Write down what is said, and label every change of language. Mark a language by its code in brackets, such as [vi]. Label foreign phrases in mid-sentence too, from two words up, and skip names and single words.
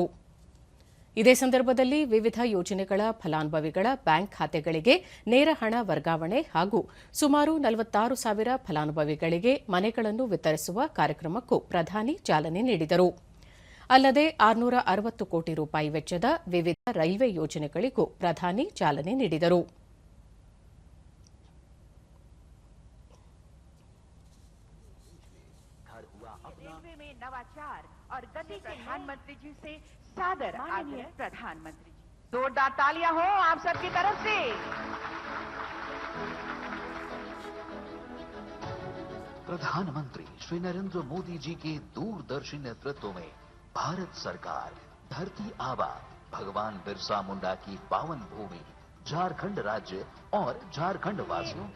[kn] ಇದೇ ಸಂದರ್ಭದಲ್ಲಿ ವಿವಿಧ ಯೋಜನೆಗಳ ಫಲಾನುಭವಿಗಳ ಬ್ಯಾಂಕ್ ಖಾತೆಗಳಿಗೆ ನೇರ ಹಣ ವರ್ಗಾವಣೆ ಹಾಗೂ ಸುಮಾರು 46,000 ಫಲಾನುಭವಿಗಳಿಗೆ ಮನೆಗಳನ್ನು ವಿತರಿಸುವ ಕಾರ್ಯಕ್ರಮಕ್ಕೂ ಪ್ರಧಾನಿ ಚಾಲನೆ ನೀಡಿದರು. ಅಲ್ಲದೆ 660 ಕೋಟಿ ರೂಪಾಯಿ ವೆಚ್ಚದ ವಿವಿಧ ರೈಲ್ವೆ ಯೋಜನೆಗಳಿಗೂ ಪ್ರಧಾನಿ ಚಾಲನೆ ನೀಡಿದರು. [hi] सादर आग्रह प्रधानमंत्री जी, जोरदार तालियां हो आप सबकी तरफ से। प्रधानमंत्री श्री नरेंद्र मोदी जी के दूरदर्शी नेतृत्व में भारत सरकार धरती आबा भगवान बिरसा मुंडा की पावन भूमि झारखंड राज्य और झारखंड वासियों